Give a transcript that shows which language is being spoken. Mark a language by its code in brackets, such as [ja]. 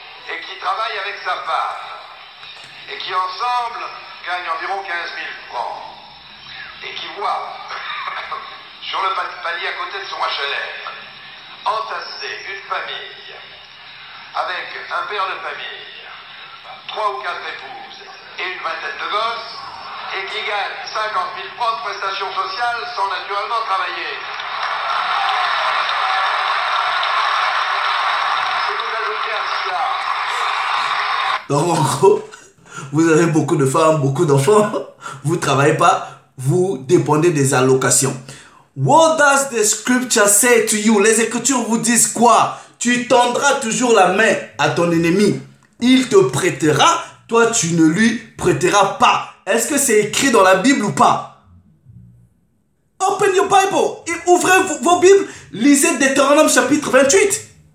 [fr] et qui travaille avec sa femme, et qui ensemble gagne environ 15 000 francs, et qui voit sur le palier à côté de son HLM, entasser une famille avec un père de famille, 3 ou 4 épouses et une vingtaine de gosses, et qui gagne 50 000 francs de prestations sociales sans naturellement travailler. Si vous ajoutez à cela... Donc en gros, vous avez beaucoup de femmes, beaucoup d'enfants, vous ne travaillez pas, vous dépendez des allocations. [en] What does the scripture say to you? [fr] Les Écritures vous disent quoi? Tu tendras toujours la main à ton ennemi. Il te prêtera, toi tu ne lui prêteras pas. Est-ce que c'est écrit dans la Bible ou pas? [en] Open your Bible. [fr] Et ouvrez vos Bibles. Lisez Deutéronome chapitre 28.